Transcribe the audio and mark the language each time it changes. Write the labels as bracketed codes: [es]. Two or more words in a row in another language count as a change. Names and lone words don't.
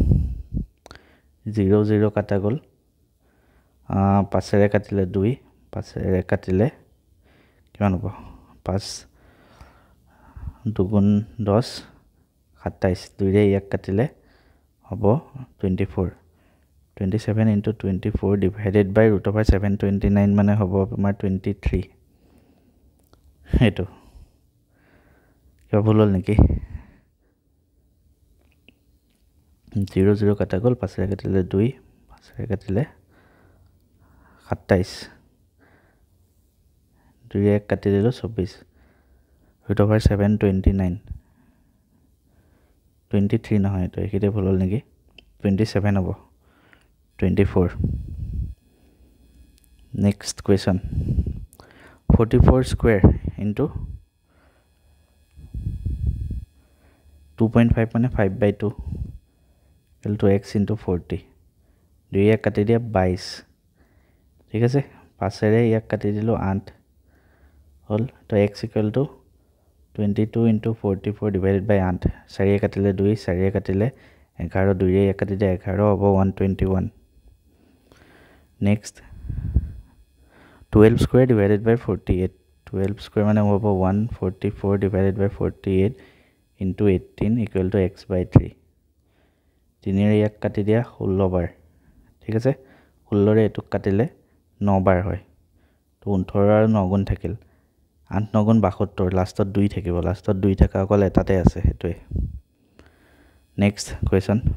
[as] 0 0 কাটা গল পাছৰে কাটিলে 2 পাছৰে কাটিলে কিমান হ'ব 5 2 গুণ 10 27 2 ৰে ইয়াক কাটিলে হ'ব 24 [en] 27 into 24 divided by √729 [as] মানে হ'ব আমাৰ 23 হেটো কি ভুল হল নেকি 0 0 কাটা গল পাছৰে কাটিলে 2 পাছৰে কাটিলে 27 2 ৰে কাটি দিলো 24 √729 23 নহয় তো একিতে ভুল হল নেকি 27 হ'ব 24 [en] next question 44 square into [as] 2.5 মানে 5/2 [en] equal to x into 40 [as] দুই এক কাটি দিয়া 22 ঠিক আছে পাছৰে এক কাটি দিলো 8 হল তো [en] x equal to 22 into 44 divided by 8 [as] 4 কাটিলে 2 4 কাটিলে 11 2 ৰে কাটি দিয়া 11 হ'ব 121 [en] next 12 square divided by 48 12 square [as] মানে হ'ব 144 [en] divided by 48 into 18 equal to x by 3 [as] 3 ৰে এক কাটি দিয়া 16 বাৰ ঠিক আছে 16 ৰে এটুক কাটিলে 9 বাৰ হয় তো 18 আৰু 9 গুণ থাকিল 8 9 গুণ 72 লাষ্টত 2 থাকিব লাষ্টত 2 থাকা অকল এটাতে আছে হেতুৱে [en] next question